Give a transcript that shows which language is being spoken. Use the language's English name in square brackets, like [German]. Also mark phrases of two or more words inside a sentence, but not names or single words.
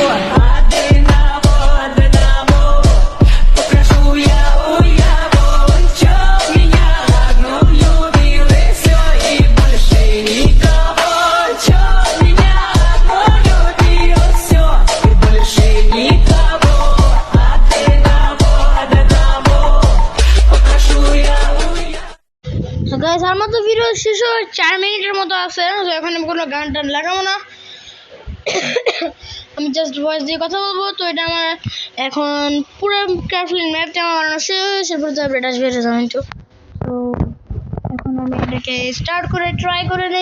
[Russian] Одного попрошу я у его, чё меня одну любил и все, и больше никого. Чё меня одну любил, все, и больше никого. Одного попрошу я у его. [Bangla] তো গাইস আমার তো ভিডিও শেষ হওয়ার 4 মিনিটের মতো আছে। তো এখানে আমি কোনো গান টান লাগাবো না, আমি [English] just voice [Bangla] দিয়ে কথা বলবো। তো এটা আমার এখন পুরো ক্রাফটল্যান্ড ম্যাপটা আমার বানানো শেষ, এরপর তো আপডেট আসবে, এটা জানেন তো। তো এখন আমি এটাকে স্টার্ট করে ট্রাই করে নেই।